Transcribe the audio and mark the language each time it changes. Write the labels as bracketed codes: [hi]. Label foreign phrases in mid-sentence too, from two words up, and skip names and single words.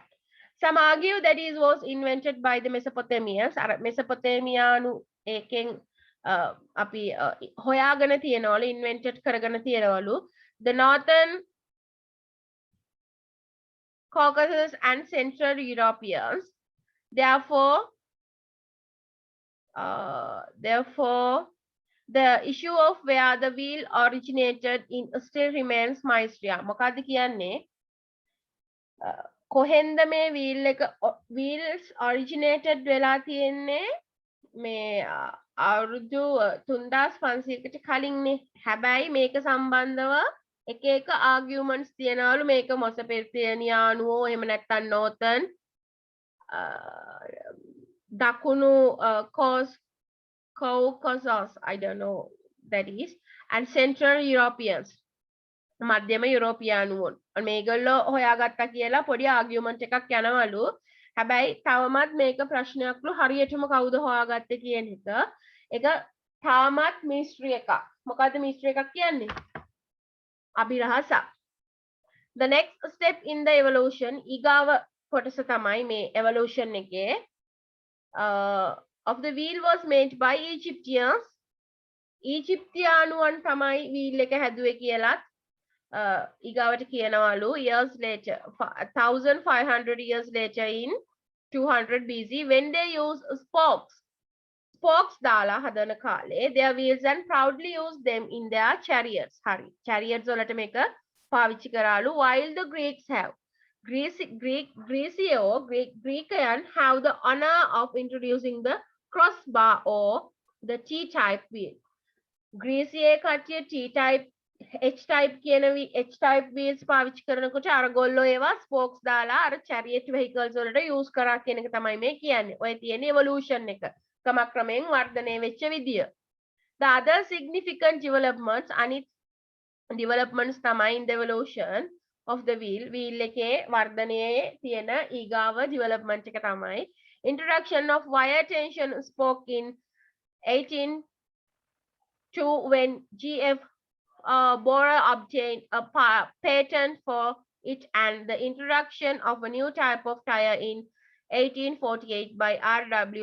[en] Some argue that it was invented by the Mesopotamians. [si] අර මෙසොපොතේමියානු ඒකෙන් අපි හොයාගෙන තියනවලු invented කරගෙන තියනවලු [en] the northern Caucasus and Central Europeans. Therefore, the issue of where the wheel originated in still remains mystery. [si] මොකද්ද කියන්නේ? කොහෙන්ද මේ [en] wheels originated [si] වෙලා තියෙන්නේ? මේ අවුරුදු 3500කට කලින්නේ. හැබැයි මේක සම්බන්ධව එක එක ආගියුමන්ට්ස් තියනවලු මේක මොසපෙර්තියනියානුවෝ එහෙම නැත්නම් northern දකුණු Caucasus, [en] I don't know that is, and Central Europeans. [si] මධ්‍යම යුරෝපියානුවෝ. මේගොල්ලෝ හොයාගත්තා කියලා පොඩි ආගියුමන්ට් එකක් යනවලු. හැබැයි තවමත් මේක ප්‍රශ්නයක්ලු හරියටම කවුද හොයාගත්තේ කියන එක. ඒක තාමත් මිස්ට්‍රි එකක්. මොකද්ද මිස්ට්‍රි එකක් කියන්නේ? අභිරහස. [en] The next step in the evolution [si] ඊගාව කොටස තමයි මේ [en] evolution එකේ of the wheel was made by Egyptians. [si] ඊජිප්තියානුවන් තමයි wheel එක හැදුවේ කියලාත් ඊගාවට කියනවලු [en] years later 1500 years later in 200 BC when they used spokes [si] දාලා හදන කාලේ [en] their wheels and proudly used them in their chariots. [si] හරි. [en] chariots [si] වලට මේක පාවිච්චි කරාලු [en] while the Greeks have Greekයන් have the honor of introducing the crossbar or the T-type wheel. [si] ග්‍රීසියේ කට්ටිය T-type H-type කියන H-type wheels පාවිච්චි කරනකොට අරගොල්ලෝ ඒවා spokes දාලා අර [en] chariot vehicles [si] වලට use කරා කියන එක තමයි මේ කියන්නේ. ඔය තියෙන evolution එක. ක්‍රමක්‍රමයෙන් වර්ධනය වෙච්ච විදිය. [en] The other significant developments developments තමයි in the evolution of the wheel [si] එකේ වර්ධනයේ තියෙන ඊගාව [en] development [si] එක තමයි [en] introduction of wire tension spoke in 1802 when G.F. Borer obtained a patent for it and the introduction of a new type of tire in 1848 by R.W.